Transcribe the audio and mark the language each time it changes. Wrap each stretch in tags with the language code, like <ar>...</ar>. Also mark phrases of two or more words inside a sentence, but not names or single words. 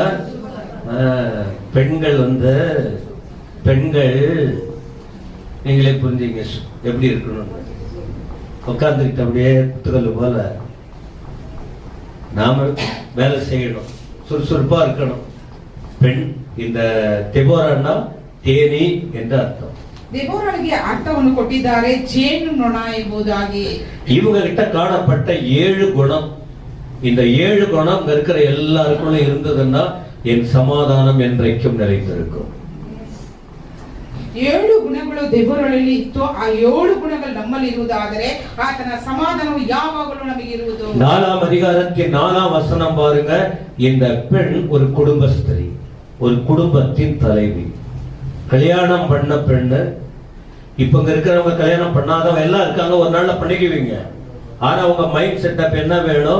<ta>பெண்கள் பெண்கள் நீங்களே புரிஞ்சீங்க எப்படி இருக்கணும். உட்கார்ந்துக்கிட்டு அப்படியே குத்துக்கல்லு போல நாம வேலை செய்யணும், சுறுசுறுப்பா இருக்கணும். பெண் இந்த தெபோரான்னா தேனி என்ற அர்த்தம்.</ta> <kn>தெபோராளுக்கு அர்த்தವನ್ನು ಕೊಟ್ಟಿದ್ದಾರೆ ಜೇನು ನೊಣ ಎಂಬುದಾಗಿ.</kn> <ta>இவங்க கிட்ட காணப்பட்ட 7 குணம். இந்த 7 குணம் இருக்கிற எல்லாருக்குள்ள இருந்ததுன்னா என் சமாதானம் என்றைக்கும் நிலைத்திருக்கும்.</ta> <kn>7 ಗುಣಗಳು ದೇವರಲ್ಲಿ ಇತ್ತು. ಆ 7 ಗುಣಗಳು ನಮ್ಮಲ್ಲಿ ಇರುವುದಾದರೆ ಆತನ ಸಮಾಧಾನವು ಯಾವಾಗಲೂ ನಮಗೆ ಇರುವುದು.</kn> <ta>4ஆம் அதிகாரத்தின் 4ஆம் வசனம் பாருங்க. இந்த பெண் ஒரு குடும்பஸ்திரி, ஒரு குடும்பத்தின் தலைவி, கல்யாணம் பண்ண பெண்ணு. இப்ப இங்க இருக்கிறவங்க கல்யாணம் பண்ணாதவங்க எல்லாம் இருக்காங்க, ஒரு நாள்ல பண்ணிக்குவீங்க. ஆனா அவங்க</ta> <en>mind setup</en> <ta>என்ன வேணும்?</ta>